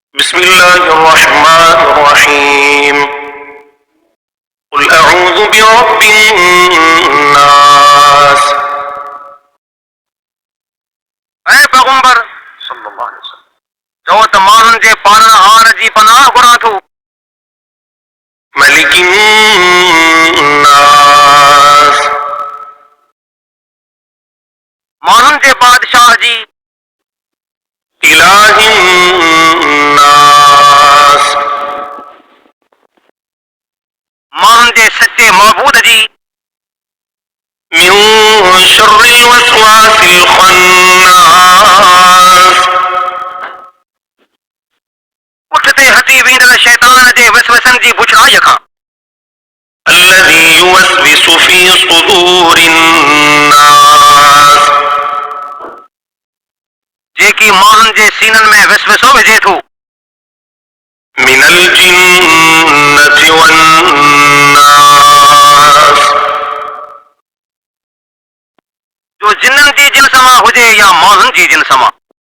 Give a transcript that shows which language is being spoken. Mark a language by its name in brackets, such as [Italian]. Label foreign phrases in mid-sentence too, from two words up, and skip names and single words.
[Arabic] بسم الله الرحمن الرحيم۔ قل أعوذ برب الناس. [Sindhi] ऐ पैगंबर [Arabic] صلى الله عليه وسلم [Sindhi] चओ त माण्हुनि जे पारण हार जी पनाह घुरां थो। मलिकिन्नास माण्हुनि जे बादशाह जी। इलाहिन्नास माण्हुनि जे सचे महबूद जी। [Arabic] من شر الوسواس الخناس [Sindhi] पुठिते हटी वेंदड़ शैतान जे वसवसनि जी बुछड़ाईअ खां। [Arabic] الذي يوسوس في صدور الناس [Sindhi] जेकी माण्हुनि जे सीननि में वसवसो विझे थो। [Arabic] من الجنة والناس [Sindhi] जो जिन्ननि जी जिन्स मां हुजे या माण्हुनि जी जिन्स मां।